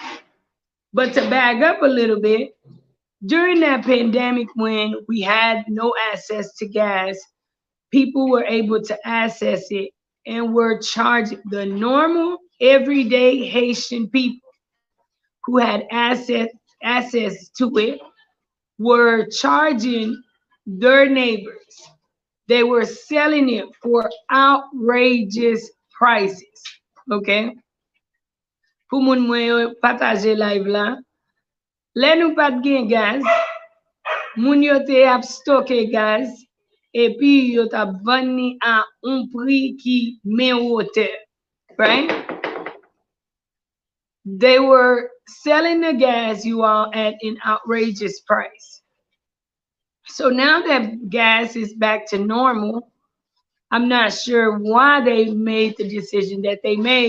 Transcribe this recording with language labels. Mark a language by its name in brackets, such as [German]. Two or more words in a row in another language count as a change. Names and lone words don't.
[English] But to back up a little bit, During that pandemic, when we had no access to gas, people were able to access it and were charged the normal, everyday Haitian people who had access to it were charging their neighbors. They were selling it for outrageous prices. Okay? [Haitian Creole] Pou moun mwen yo pataje live la. Le nou pat gen gaz, moun yo te ap stoke gaz, epi yo tap vend ni a un pri ki men wote. [English] Right? They were selling the gas, you all, at an outrageous price. So now that gas is back to normal, I'm not sure why they made the decision that they made.